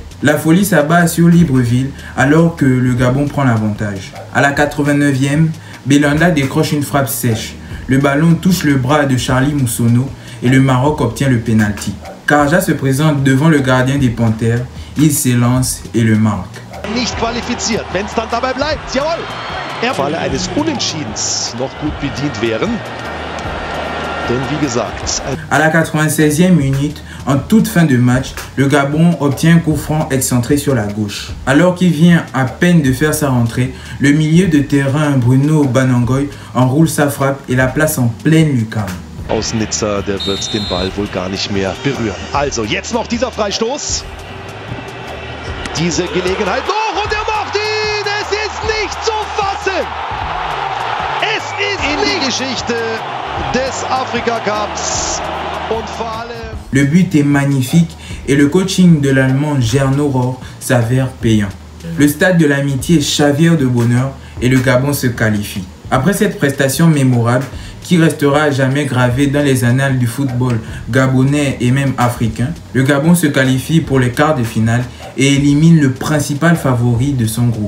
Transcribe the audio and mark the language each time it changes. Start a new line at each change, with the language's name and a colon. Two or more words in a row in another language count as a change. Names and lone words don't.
French: La folie s'abat sur Libreville alors que le Gabon prend l'avantage. À la 89e, Belanda décroche une frappe sèche. Le ballon touche le bras de Charlie Moussono et le Maroc obtient le pénalty. Karja se présente devant le gardien des Panthères, il s'élance et le marque.
German: Nicht qualifiziert, wenn es dann dabei bleibt, jawohl! Im Falle eines Unentschiedens noch gut bedient wären. Denn wie gesagt...
French: À la 96e minute, en toute fin de match, le Gabon obtient un coup franc excentré sur la gauche. Alors qu'il vient à peine de faire sa rentrée, le milieu de terrain Bruno Banangoy enroule sa frappe et la place en pleine lucarne.
German: Außennitzer, der wird den Ball wohl gar nicht mehr berühren. Also jetzt noch dieser Freistoß. Diese Gelegenheit noch und er macht ihn! Es ist nicht zu fassen! Es ist in die Geschichte des Afrika Cups und vor allem...
French: Le but est magnifique et le coaching de l'Allemand Gernot Rohr s'avère payant. Le stade de l'amitié chavire de bonheur et le Gabon se qualifie. Après cette prestation mémorable qui restera à jamais gravée dans les annales du football gabonais et même africain, le Gabon se qualifie pour les quarts de finale et élimine le principal favori de son groupe.